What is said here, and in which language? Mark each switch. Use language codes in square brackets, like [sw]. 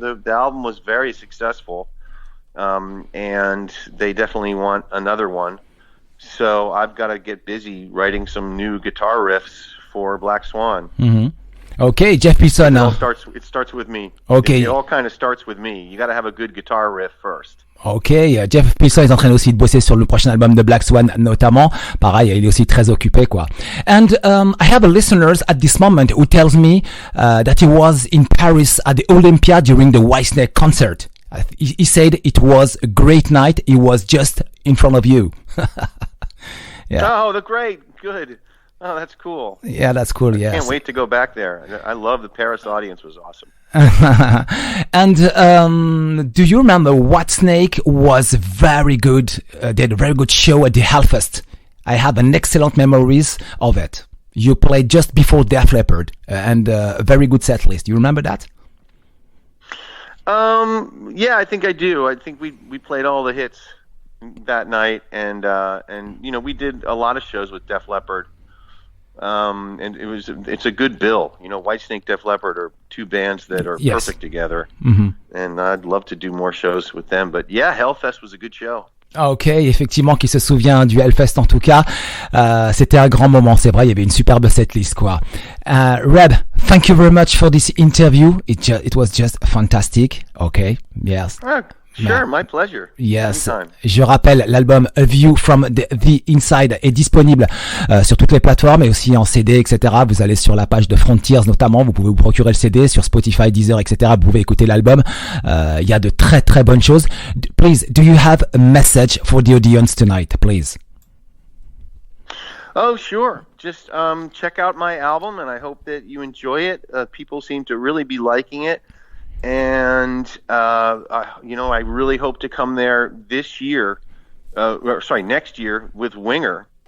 [en] The album was very successful, and they definitely want another one. So I've got to get busy writing some new guitar riffs for Black Swan. Okay, Jeff Pilson. It starts with me. Okay. It all kind of starts with me. You got to have a good guitar riff first. [fr] Ok, Jeff Pilson est en train aussi de bosser sur le prochain album de Black Swan notamment. Pareil, il est aussi très occupé quoi. [en] And I have a listener at this moment who tells me that he was in Paris at the Olympia during the Whitesnake concert. He said it was a great night. He was just in front of you. Yeah. Oh, the great. Good. Oh, that's cool. Yeah, that's cool. Yeah. Can't wait to go back there. I love the Paris audience. Was awesome. And do you remember Whitesnake was very good? They had a very good show at the Hellfest. I have an excellent memories of it. You played just before Def Leppard and a very good set list. You remember that? Yeah, I think I do. I think we played all the hits that night, and you know, we did a lot of shows with Def Leppard. And it's a good bill. You know, Whitesnake, Def Leppard are two bands that are perfect together. And I'd love to do more shows with them. But yeah, Hellfest was a good show. [fr] Ok, effectivement, qui se souvient du Hellfest en tout cas, c'était un grand moment, c'est vrai, il y avait une superbe setlist quoi. [en] Reb, thank you very much for this interview. It was just fantastic. Okay, yes. Sure, my pleasure. Yes. Anytime. [fr] Je rappelle, l'album A View from the Inside est disponible sur toutes les plateformes et aussi en CD, etc. Vous allez sur la page de Frontiers notamment, vous pouvez vous procurer le CD sur Spotify, Deezer, etc. Vous pouvez écouter l'album. Il y a de très très bonnes choses. [en] Please, do you have a message for the audience tonight, please? Oh, sure. Just check out my album, and I hope that you enjoy it. People seem to really be liking it. And, you know, I really hope to come there this year, next year with Winger.